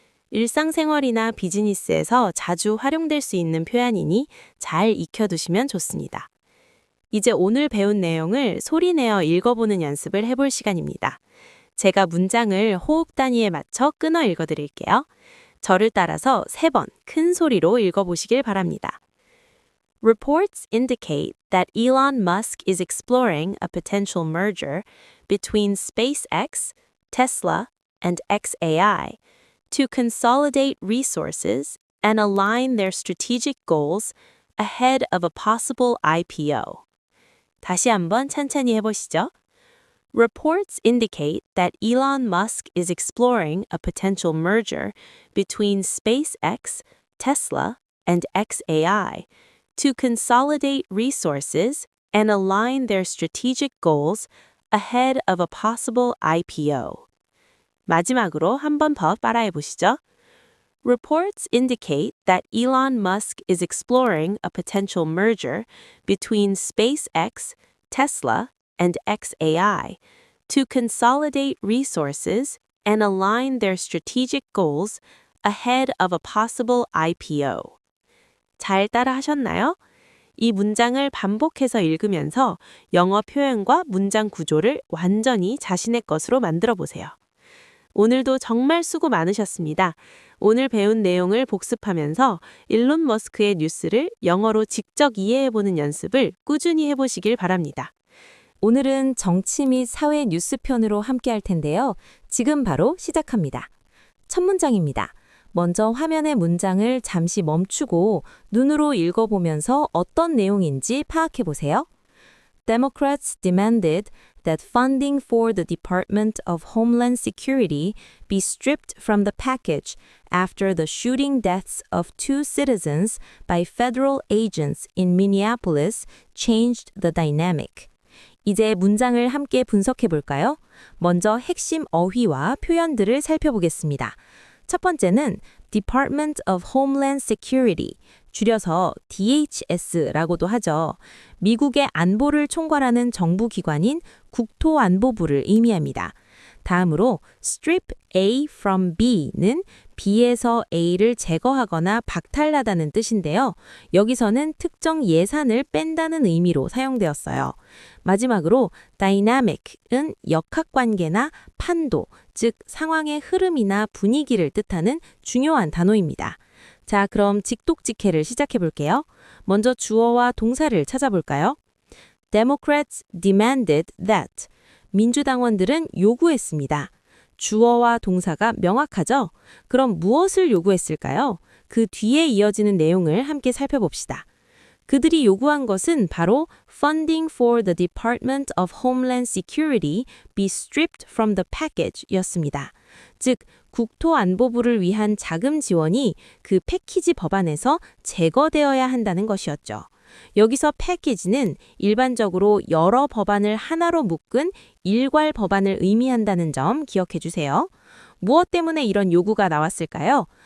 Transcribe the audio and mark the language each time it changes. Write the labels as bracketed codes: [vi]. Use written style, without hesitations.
[ko] 일상생활이나 비즈니스에서 자주 활용될 수 있는 표현이니 잘 익혀두시면 좋습니다. 이제 오늘 배운 내용을 소리내어 읽어보는 연습을 해볼 시간입니다. 제가 문장을 호흡 단위에 맞춰 끊어 읽어드릴게요. 저를 따라서 3번 큰 소리로 읽어보시길 바랍니다. [en] Reports indicate that Elon Musk is exploring a potential merger between SpaceX, Tesla, and xAI to consolidate resources and align their strategic goals ahead of a possible IPO. [ko] 다시 한번 천천히 해보시죠. [en] Reports indicate that Elon Musk is exploring a potential merger between SpaceX, Tesla, and xAI to consolidate resources and align their strategic goals ahead of a possible IPO. [ko] 마지막으로 한 번 더 따라해 보시죠. [en] Reports indicate that Elon Musk is exploring a potential merger between SpaceX, Tesla, and xAI to consolidate resources and align their strategic goals ahead of a possible IPO. [ko] 잘 따라 하셨나요? 이 문장을 반복해서 읽으면서 영어 표현과 문장 구조를 완전히 자신의 것으로 만들어 보세요. 오늘도 정말 수고 많으셨습니다. 오늘 배운 내용을 복습하면서 일론 머스크의 뉴스를 영어로 직접 이해해보는 연습을 꾸준히 해보시길 바랍니다. 오늘은 정치 및 사회 뉴스 편으로 함께 할 텐데요. 지금 바로 시작합니다. 첫 문장입니다. 먼저 화면의 문장을 잠시 멈추고 눈으로 읽어보면서 어떤 내용인지 파악해 보세요. [en] Democrats demanded that funding for the Department of Homeland Security be stripped from the package after the shooting deaths of 2 citizens by federal agents in Minneapolis changed the dynamic. [ko] 이제 문장을 함께 분석해 볼까요? 먼저 핵심 어휘와 표현들을 살펴보겠습니다. 첫 번째는 Department of Homeland Security, 줄여서 DHS라고도 하죠. 미국의 안보를 총괄하는 정부기관인 국토안보부를 의미합니다. 다음으로 [en] strip A from B [ko] 는 B에서 A를 제거하거나 박탈하다는 뜻인데요. 여기서는 특정 예산을 뺀다는 의미로 사용되었어요. 마지막으로 dynamic은 역학관계나 판도, 즉 상황의 흐름이나 분위기를 뜻하는 중요한 단어입니다. 자, 그럼 직독직해를 시작해 볼게요. 먼저 주어와 동사를 찾아볼까요? [en] Democrats demanded that. [ko] 민주당원들은 요구했습니다. 주어와 동사가 명확하죠? 그럼 무엇을 요구했을까요? 그 뒤에 이어지는 내용을 함께 살펴봅시다. 그들이 요구한 것은 바로 [en] Funding for the Department of Homeland Security be stripped from the package [ko] 였습니다. 즉, 국토안보부를 위한 자금 지원이 그 패키지 법안에서 제거되어야 한다는 것이었죠. 여기서 패키지는 일반적으로 여러 법안을 하나로 묶은 일괄 법안을 의미한다는 점 기억해 주세요. 무엇 때문에 이런 요구가 나왔을까요?